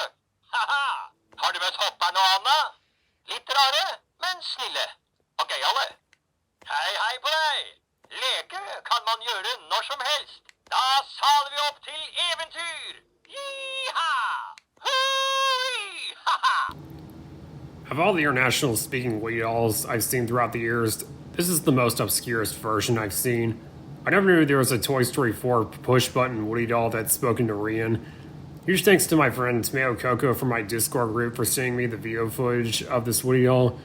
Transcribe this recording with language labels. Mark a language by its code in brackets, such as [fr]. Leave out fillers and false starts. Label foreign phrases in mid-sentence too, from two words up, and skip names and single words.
[no] Har du møtt hopperen og Anna? Litt rare, men snille. Og gøyale. Hei, hei på deg. Leke kan man gjøre når som helst. Da saler vi opp til eventyr. Yeeha! Hui! Ha-ha! [en] Of all the international speaking Woody dolls I've seen throughout the years, this is the most obscurest version I've seen. I never knew there was a Toy Story 4 push button Woody doll that spoke in Norwegian. Huge thanks to my friend Tomato Coco from my Discord group for sending me the video footage of this Woody doll.